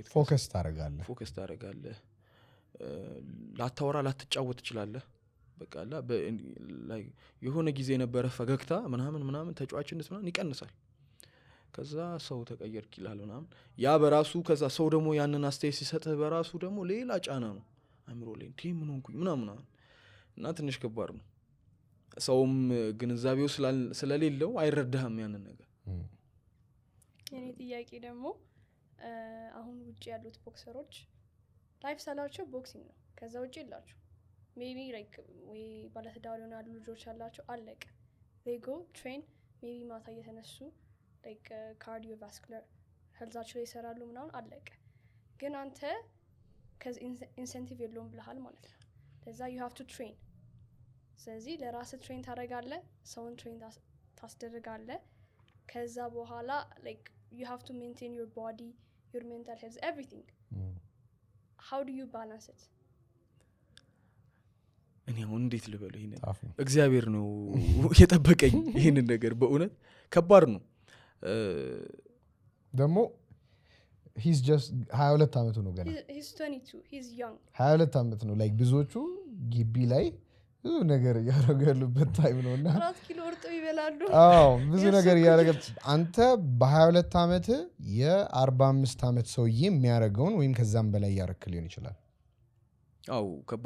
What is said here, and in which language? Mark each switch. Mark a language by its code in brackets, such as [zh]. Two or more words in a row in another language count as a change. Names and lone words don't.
[am] ፎከስ ታደርጋለህ ላታወራ ላትጫወት ትችላለህ። በቃ ላይ የሆነ ጊዜ የነበረ ፈገግታ ምናምን ተጫዋችነት ምናምን ይቀንሳል። ከዛ ሰው ተቀየርክ ይላል ምናምን ያ በራሱ ከዛ ሰው ደግሞ ያንን አስተያየት ሲሰጥህ በራሱ ደግሞ ሌላ ጫና ነው አእምሮ ላይ እንዴ ምን ሆንኩኝ ምናምን እና ትንሽ ከባድ ነው። ሰውም ግንዛቤው ስለሌለው አይረዳህም ያንን ነገር። የኔ ጥያቄ ደግሞ አሁን ውጪ ያሉት ቦክሰሮች ላይፍ ስታይላቸው ቦክሲንግ ነው። ከዛ ውጪ የላቸው [en] maybe like [am] ወይ ባለትዳር ያሉ ልጆች ያላቸው አለቀ [en] they go train [am] ሜቢ ማታ እየተነሱ [en] like cardiovascular [am] ሄልዛቸው ላይ ይሰራሉ ምናምን አለቀ። ግን አንተ ከዚህ ኢንሴንቲቭ የለውም ብለሃል ማለት ነው። ለዛ [en] you have to train። [am] ስለዚህ ለራስህ ትሬን ታደርጋለህ፣ ሰውን ትሬን ታስደርጋለህ። ከዛ በኋላ [en] like you have to maintain your body, your mental health, everything. How do you balance it? [am] እኔ አሁን እንዴት ልበለው ይሄን እግዚአብሔር ነው የጠበቀኝ ይሄንን ነገር በእውነት ከባድ ነው። ደግሞ [en] he's just [am] 22 አመቱ ነው ገና [en] he's 22 he's young [am] 22 አመት ነው like ብዙዎቹ ግቢ ላይ ብዙ ነገር ያደርጋሉበት ታይም ነውና 4 ኪሎ ወርጦ ይበላሉ። ብዙ ነገር ያደርጋሉ። አንተ በ22 አመት የ45 አመት ሰውዬ የሚያደርገውን ወይም ከዛም በላይ ያረክ ሊሆን ይችላል። ከባድ